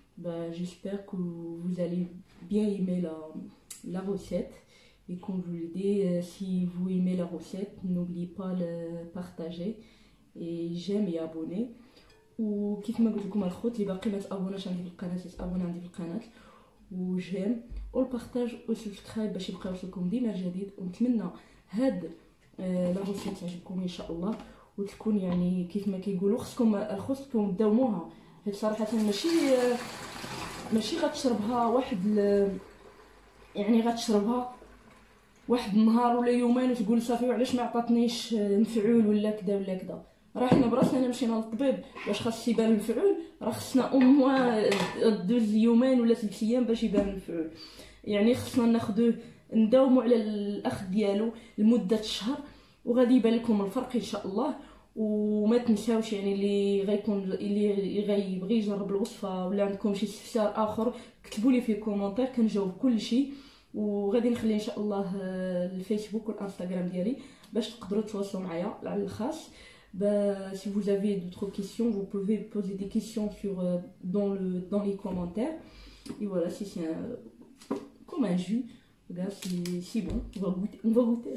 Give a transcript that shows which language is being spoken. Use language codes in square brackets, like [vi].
[fr] Bah, j'espère que vous allez bien aimer la recette. Et comme je vous l'ai dit, si vous aimez la recette, n'oubliez pas de partager et j'aime et abonner. [ar] وكيف ما قلت لكم الخوت اللي باقي ما تابوناش عندي في القناه تابونا عندي في القناه وجيم والبارطاج والسبسكرايب باش يبقى يوصلكم ديما الجديد. ونتمنى هاد لا روسيت تعجبكم ان شاء الله وتكون يعني كيف ما كيقولوا خصكم تداوموها. حيت صراحه ماشي غتشربها يعني غتشربها واحد النهار ولا يومين وتقول صافي وعلاش ما عطاتنيش مفعول ولا كذا ولا كذا. راه حنا براسنا مشينا للطبيب باش خاص يبان المفعول، راه خصنا دوز يومين ولا 3 ايام باش يبان المفعول. يعني خصنا ناخذوه نداوموا على الاخذ ديالو لمده شهر وغادي يبان لكم الفرق ان شاء الله. وما تنساوش يعني اللي غيبغي يجرب الوصفه ولا عندكم شي استفسار اخر كتبوا لي في كومونتير كنجاوب كل شيء. وغادي نخلي ان شاء الله الفيسبوك والانستغرام ديالي باش تقدروا تواصلوا معايا على الخاص. [fr] Si vous avez d'autres questions, vous pouvez poser des questions dans les commentaires. Et voilà, si c'est comme un jus, regarde, c'est bon, on va goûter.